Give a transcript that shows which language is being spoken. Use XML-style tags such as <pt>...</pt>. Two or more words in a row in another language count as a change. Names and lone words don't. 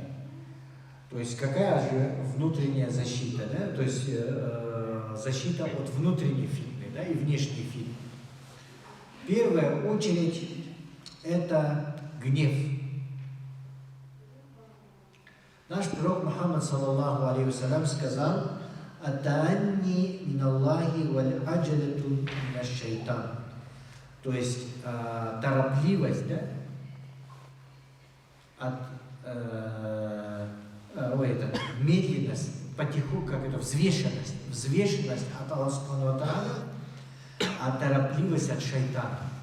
<ru>То есть, какая же внутренняя защита, да? То есть, защита от внутренней фитны, да, и внешней фитны. В первую очередь, это гнев. Наш пророк Мухаммад,</ru> <ar>صلى الله عليه وسلم,</ar> <ru>сказал:</ru> <ar>«التأني من الله والعجلة من الشيطان».</ar> <ru>То есть торопливость, да, медленность, потиху, как это, взвешенность от Аллаха</ru> <ar>سبحانه وتعالى,</ar> <ru>а торопливость от шайтана.</ru>